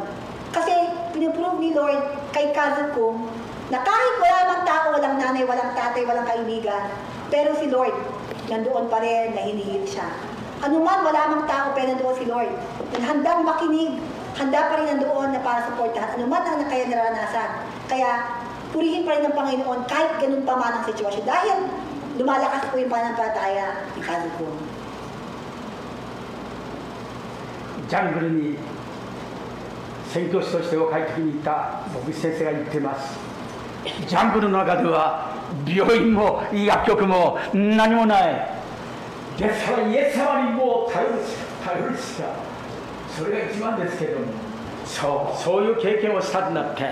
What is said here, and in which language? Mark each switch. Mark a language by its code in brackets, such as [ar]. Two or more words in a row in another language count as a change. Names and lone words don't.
[tl] Kasi, piniprove ni Lord kay cousin ko, na kahit wala namang tao, walang nanay, walang tatay, walang kaibigan, pero si Lord, nandoon pa rin, na hinihil siya. Ano man, wala namang tao, pero nandoon si Lord. Handang makinig, handa pa rin nandoon na para supportahan. Ano man ang kaya naranasan. Kaya, purihin pa rin ng Panginoon kahit ganun pa man ang sitwasyon. Dahil lumalakas po yung pananampalataya ni cousin ko. [ja] ジャングルに宣教師として若い時にいた牧師先生が言ってます。ジャングルの中では病院も薬局も何もない。ですからイエス様にもう頼るしかそれが一番ですけども、そういう経験をしたんだって。